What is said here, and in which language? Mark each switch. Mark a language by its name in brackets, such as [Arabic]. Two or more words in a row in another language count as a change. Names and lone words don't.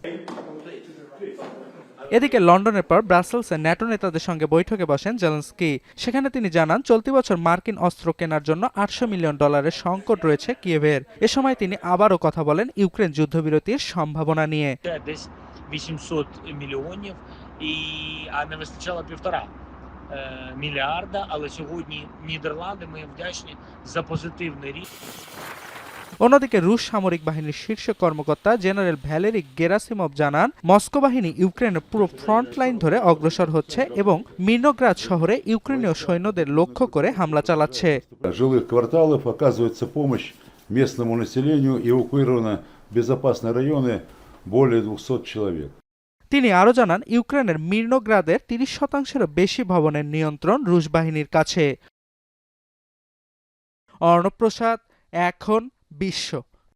[Bangla] এদিকে লন্ডনের পর ব্রাসেলসে ন্যাটো নেতাদের সঙ্গে বৈঠকে বসেন জেলেনস্কি। সেখানে তিনি জানান, চলতি বছর মার্কিন অস্ত্র কেনার জন্য $800 মিলিয়ন সংকট রয়েছে কিয়েভের। এ সময় তিনি আবারও কথা বলেন ইউক্রেন যুদ্ধবিরতির সম্ভাবনা নিয়ে। [Ukrainian] 800 мільйонів, а не вистачало 1,5 мільярда, але сьогодні Нідерланди, ми вдячні за позитивний рішення। [Bangla] অন্যদিকে রুশ সামরিক বাহিনীর শীর্ষ কর্মকর্তা জেনারেল ভ্যালেরি গেরাসিমভ জানান, মস্কো বাহিনী ইউক্রেনের পুরো ফ্রন্ট লাইন ধরে অগ্রসর হচ্ছে এবং মির্নোগ্রাদ শহরে ইউক্রেনীয় সৈন্যদের লক্ষ্য করে হামলা চালাচ্ছে। [Russian] жилых кварталов оказывается помощь местному населению, эвакуировано в безопасные районы более 200 человек। [Bangla] তিনি আরও জানান, ইউক্রেনের মির্নোগ্রাদের 30%-এরও বেশি ভবনের নিয়ন্ত্রণ রুশ বাহিনীর কাছে। অর্ণব প্রসাদ, এখন বিশ্ব।